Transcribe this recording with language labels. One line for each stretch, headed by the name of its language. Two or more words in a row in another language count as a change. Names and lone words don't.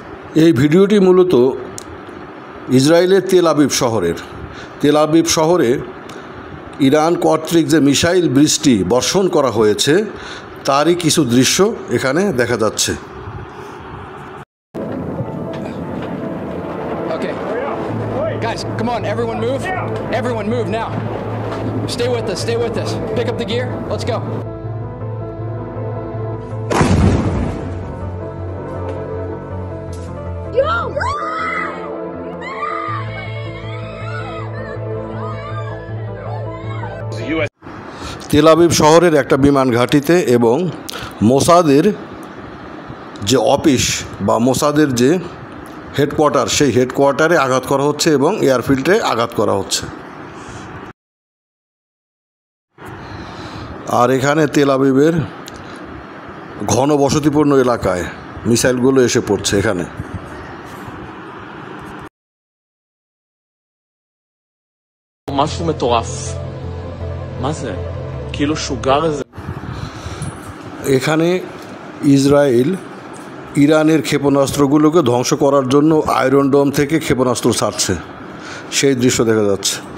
Bangla: এই ভিডিওটি মূলত ইসরায়েলের তেল আবিব শহরের। তেল আবিব শহরে ইরান কর্তৃক যে মিসাইল বৃষ্টি বর্ষণ করা হয়েছে তারই কিছু দৃশ্য এখানে দেখা যাচ্ছে।
English: Okay. Guys, come on, everyone move. Everyone move now. Stay with us, stay with us. Pick up the gear. Let's go.
Bangla: তেল আবিব শহরের একটা বিমান ঘাঁটিতে এবং মোসাদের যে অফিস বা মোসাদের যে হেডকোয়ার্টার সেই হেডকোয়ার্টারে আঘাত করা হচ্ছে এবং এয়ারফিল্ডে আঘাত করা হচ্ছে। আর এখানে তেল আবিবের ঘন বসতিপূর্ণ এলাকায় মিসাইলগুলো এসে পড়ছে। এখানে
Hebrew: משהו מטורף. מה זה? כאילו שוגר איזה.
Bangla: এখানে ইসরায়েল ইরানের ক্ষেপণাস্ত্রগুলোকে ধ্বংস করার জন্য আয়রন ডোম থেকে ক্ষেপণাস্ত্র ছাড়ছে, সেই দৃশ্য দেখা যাচ্ছে।